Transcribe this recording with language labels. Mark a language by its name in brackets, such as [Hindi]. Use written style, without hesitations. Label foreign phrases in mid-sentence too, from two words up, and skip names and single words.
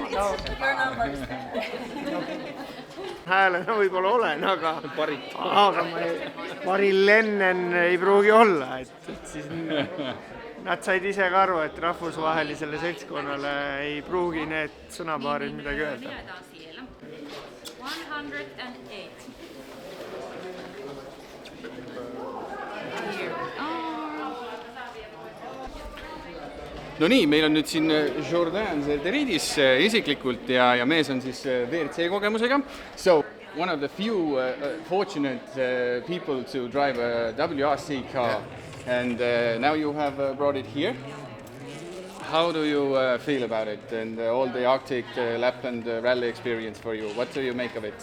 [English] It's your numbers. [Estonian] Häälena võib-olla olen, aga Maril Lennen ei pruugi olla. Et siis nad said ise ka aru, et rahvusvahelisele seltskonnale ei pruugi need sõnapaarid midagi öelda. 108. No nii, meil on nüüd siin Jordan Zerderidis isiklikult ja mees on siis WRC kogemusega. [English] So, one of the few fortunate people to drive a WRC car and now you have brought it here. How do you feel about it and all the Arctic Lapland rally experience for you? What do you make of it?